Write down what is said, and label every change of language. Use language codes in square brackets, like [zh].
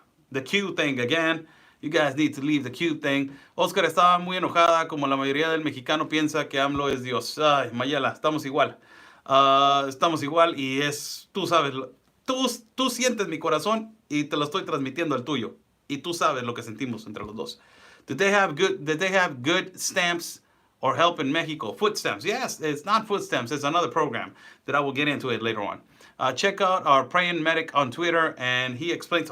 [en] The Q thing again. You guys need to leave the Q thing. [es] Oscar estaba muy enojada, como la mayoría del mexicano piensa que AMLO es Dios. Ay, Mayela, estamos igual. Estamos igual y es, tú sabes, tú sientes mi corazón y te lo estoy transmitiendo al tuyo. Y tú sabes lo que sentimos entre los dos. [en] Did they have good stamps or help in Mexico? Food stamps. Yes, it's not food stamps. It's another program that I will get into it later on. Check out our praying medic on Twitter, and he explains.